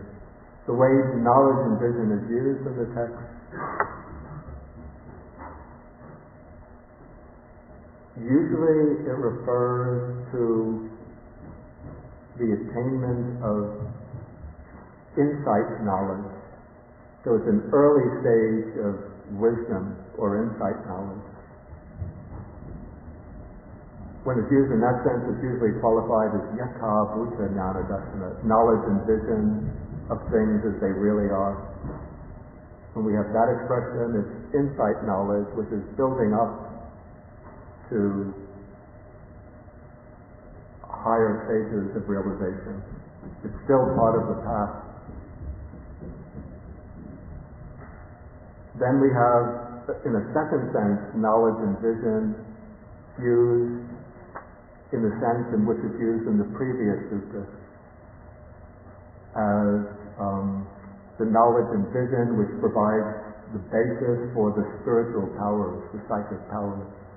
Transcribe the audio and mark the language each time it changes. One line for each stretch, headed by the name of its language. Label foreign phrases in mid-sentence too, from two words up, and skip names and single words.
English: The way knowledge and vision is used in the text, usually it refers to the attainment of insight knowledge. So it's an early stage of wisdom or insight knowledge. When it's used in that sense, it's usually qualified as
Sanskrit: यथा भूत ज्ञान दर्शन,
English: knowledge and vision of things as they really are. When we have that expression, it's insight knowledge, which is building up to higher stages of realization. It's still part of the path. Then we have, in a second sense, knowledge and vision used in the sense in which it's used in the previous sutta as the knowledge and vision which provides the basis for the spiritual powers, the psychic powers.